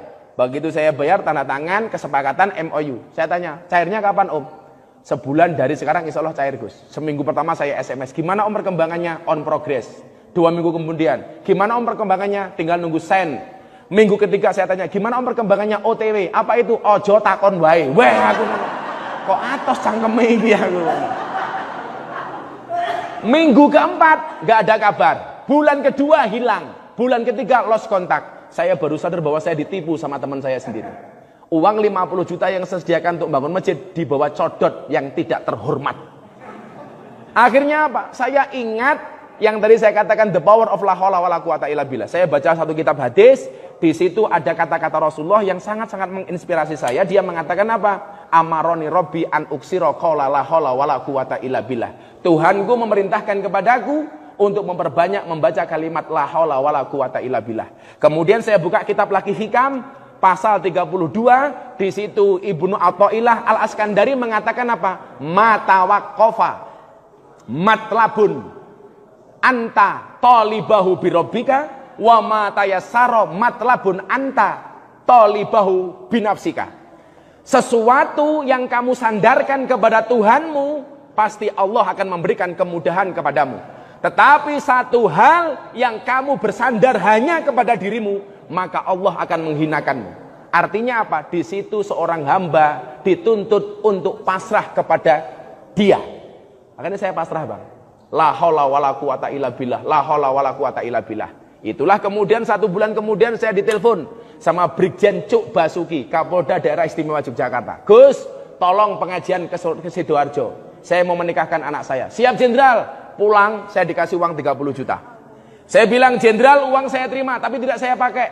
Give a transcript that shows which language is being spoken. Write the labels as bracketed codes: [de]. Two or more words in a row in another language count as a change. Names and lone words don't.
[id] Begitu saya bayar, tanda tangan kesepakatan MOU. Saya tanya, cairnya kapan Om? Sebulan dari sekarang [ar] إن شاء الله [id] cair Gus. Seminggu pertama saya SMS. Gimana Om perkembangannya? [en] On progress. [id] 2 minggu kemudian. Gimana Om perkembangannya? Tinggal nunggu send. Minggu ketiga saya tanya, gimana Om perkembangannya OTW? Apa itu? [jv] Ojo takon wae. Wah, aku kok atos cangkeme iki aku. [id] Minggu keempat nggak ada kabar. Bulan kedua hilang. Bulan ketiga lost kontak. Saya baru sadar bahwa saya ditipu sama teman saya sendiri. Uang 50 juta yang saya sediakan untuk bangun masjid dibawa codot yang tidak terhormat. Akhirnya apa? Saya ingat yang tadi saya katakan [en] the power of [ar] لا حول ولا قوة إلا بالله. [id] Saya baca satu kitab hadis, di situ ada kata-kata Rasulullah yang sangat-sangat menginspirasi saya. Dia mengatakan apa? [ar] أمرني ربي أن أكثر قول لا حول ولا قوة إلا بالله. [id] Tuhanku memerintahkan kepadaku untuk memperbanyak membaca kalimat [ar] لا حول ولا قوة إلا بالله. [id] Kemudian saya buka kitab lagi Hikam pasal 32, di situ Ibnu Athaillah Al-Askandari mengatakan apa? [ar] ما توقف مطلب أنت طالبه بربك وما تيسر مطلب أنت طالبه بنفسك. [id] Sesuatu yang kamu sandarkan kepada Tuhanmu, pasti Allah akan memberikan kemudahan kepadamu. Tetapi satu hal yang kamu bersandar hanya kepada dirimu, maka Allah akan menghinakanmu. Artinya apa? Di situ seorang hamba dituntut untuk pasrah kepada Dia. Makanya saya pasrah, Bang. [ar] لا حول ولا قوة إلا بالله. لا حول ولا قوة إلا بالله. [id] Itulah kemudian 1 bulan kemudian saya ditelepon sama Brigjen Cuk Basuki, Kapolda Daerah Istimewa Yogyakarta. Gus, tolong pengajian ke Sidoarjo. Saya mau menikahkan anak saya. Siap Jenderal. Pulang saya dikasih uang 30 juta. Saya bilang, Jenderal, uang saya terima tapi tidak saya pakai.